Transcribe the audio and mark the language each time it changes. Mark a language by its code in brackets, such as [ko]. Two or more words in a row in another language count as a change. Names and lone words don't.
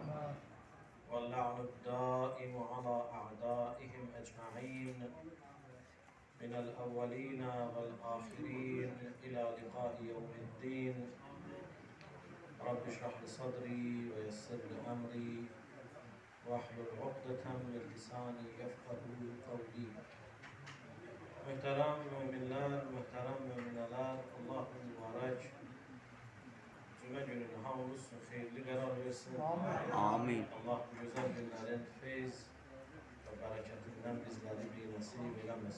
[ar] واللعن الدائم على أعدائهم أجمعين من الأولين والآخرين إلى لقاء يوم الدين. رب اشرح لي صدري ويسر لي أمري واحلل عقدة من لساني يفقه قولي. [tr] Muhterem müminler, muhterem mümineler, Allah mübarek Cuma gününü hamdolsun hayırlı karar versin. Amin. Allah bu güzel günlerin feyz ve bereketinden bizleri bir nasip eylemesin.